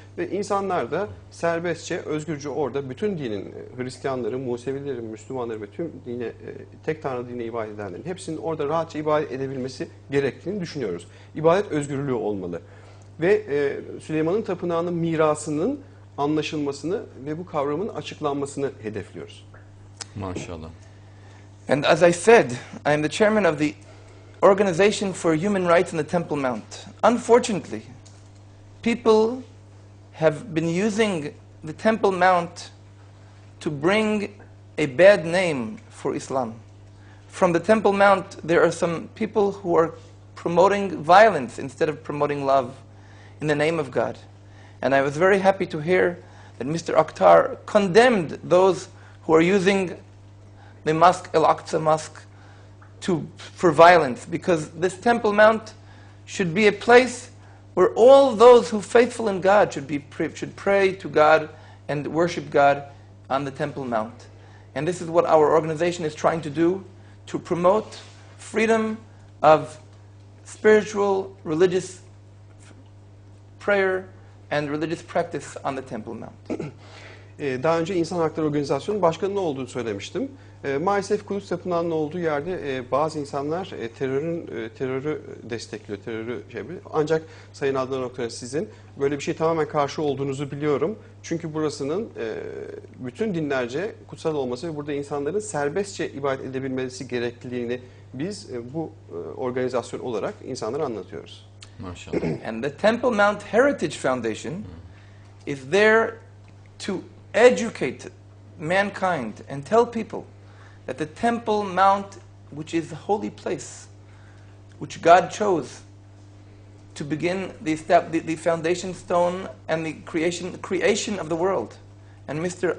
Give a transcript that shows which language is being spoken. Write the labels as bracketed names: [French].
[Turkish] Ve insanlar da serbestçe, özgürce orada bütün dinin, Hristiyanların, Musevilerin, Müslümanların ve tüm dine, tek tanrı dine ibadet edenlerin hepsinin orada rahatça ibadet edebilmesi gerektiğini düşünüyoruz. İbadet özgürlüğü olmalı. Ve Süleyman'ın tapınağının mirasının anlaşılmasını ve bu kavramın açıklanmasını hedefliyoruz. Maşallah. [English] And as I said, I am the chairman of the Organization for Human Rights in the Temple Mount. Unfortunately, people have been using the Temple Mount to bring a bad name for Islam. From the Temple Mount, there are some people who are promoting violence instead of promoting love in the name of God. And I was very happy to hear that Mr. Oktar condemned those who are using the mosque, Al-Aqsa Mosque, for violence, because this Temple Mount should be a place where all those who are faithful in God should pray to God and worship God on the Temple Mount. And this is what our organization is trying to do, to promote freedom of spiritual, religious prayer and religious practice on the Temple Mount. [Turkish] Daha önce İnsan Hakları Organizasyonu'nun başkanının olduğunu söylemiştim. Maalesef Kudüs Tapınağı'nın olduğu yerde bazı insanlar terörü destekliyor, Ancak Sayın Adnan Oktar'ın sizin böyle bir şey tamamen karşı olduğunuzu biliyorum. Çünkü burasının bütün dinlerce kutsal olması ve burada insanların serbestçe ibadet edebilmesi gerekliliğini biz bu organizasyon olarak insanlara anlatıyoruz. Maşallah. [English] And the Temple Mount Heritage Foundation is there to educate mankind and tell people that the Temple Mount, which is the holy place, which God chose to begin the foundation stone and the creation of the world. And Mr.